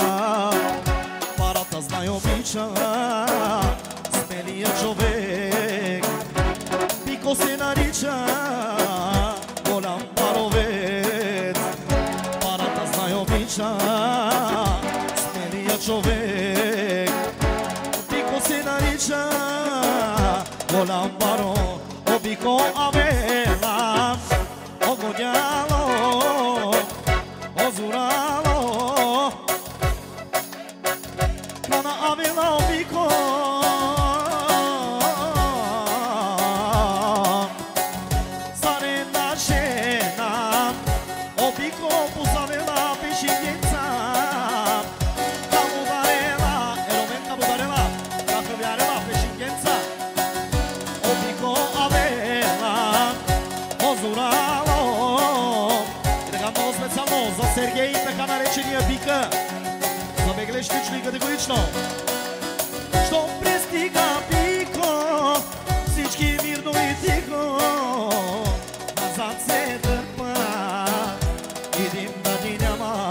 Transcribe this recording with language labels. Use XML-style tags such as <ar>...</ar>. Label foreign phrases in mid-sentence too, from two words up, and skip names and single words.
<bg>Парата знай обича смелия човек, Бико се нарича голям паровец. Парата знай обича смелия човек, Бико се нарича голям паро.</bg> <rom>О Бико авела, огоняло, озурало, кана авела о Бико. Зарена жена, о Бико позавела пешигенца, кабударела, еромен кабударела, кахавярела пешигенца. О Бико авела, озурало.</rom> <bg>И така много специално за Сергей, така наречения Бика, за беглещично и категорично. Щом пристига Бико, всички мирно и тихо, назад се дърпа, идим да ни няма.</bg>